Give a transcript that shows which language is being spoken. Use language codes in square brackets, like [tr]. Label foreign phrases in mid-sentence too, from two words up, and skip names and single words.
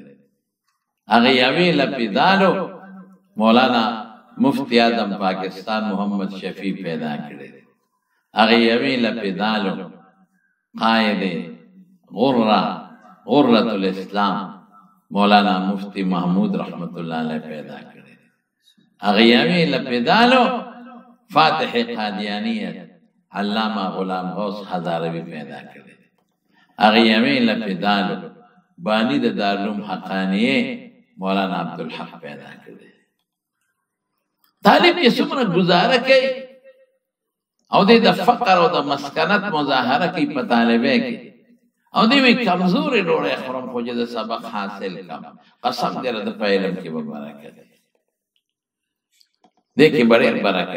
[ps] هغه یوې لپې دالو مولانا مفتی اعظم پاکستان محمد شفیع پیدا کړی. هغه یوې لپې دالو قائد غرة الاسلام مولانا مفتی محمود [ar] رحمت الله علیه [ps] پیدا کړی. هغه یوې لپې دالو فاتح قادیانیت علامہ غلام غوث هزاروی پیدا کړی. هغه یوې لپې دالو بانی د دارالعلوم حقانیه مولانا عبدالحق پیدا کړی. طالب چې څومره گزاره کوي او د فقر او د مسکنت مظاهره کوي په طالبه کې او دی وی کمزوري ډوړې خورم خو چې د سبق حاصل کم قسم دې د علم کې به برکت دې کې ډېر برکت.